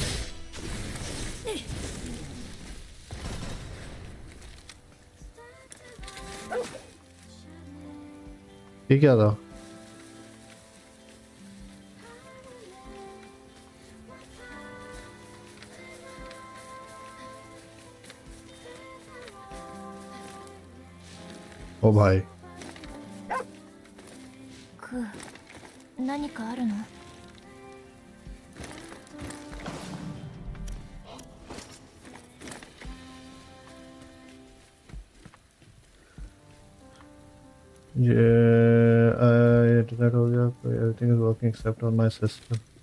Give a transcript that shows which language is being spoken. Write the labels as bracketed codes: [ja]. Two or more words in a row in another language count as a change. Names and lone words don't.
[hi] ये क्या था? ओ भाई. [ja] クー何かあるの [en] Yeah, [hi] internet हो गया. [en] Everything is working except on my system.